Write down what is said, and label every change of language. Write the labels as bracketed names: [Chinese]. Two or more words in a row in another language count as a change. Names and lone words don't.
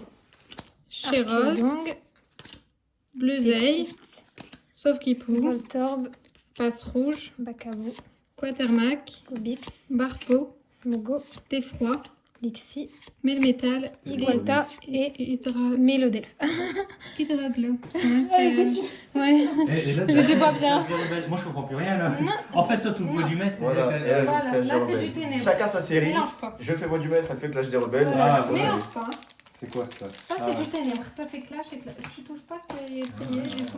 [French] Chéros, Bleuzeil, Sauf-Kipou, Voltorb, Passe Rouge, Bacabou, Quatermac, Bix, Barpo, Smogo, Teffroi, Lixi, Melmetal, Igualta et Hydra... Mélodelph. Hydraglo. Elle est déçue. Ouais. J'étais pas bien. Moi je comprends plus rien là. En fait, toi, tu Voix du Maître. Voilà, et elle, Voilà, Clash là, des c'est Rebelles. du ténèbre. Chacun sa série. Mélange pas. Je fais Voix du Maître, elle fait Clash des Rebelles. Ah, Chacun sa Mélange série. pas. Hein. C'est quoi ça? Ça, c'est du ténèbre. Ça, c'est clash et clash. Tu touches pas, c'est plié du coup.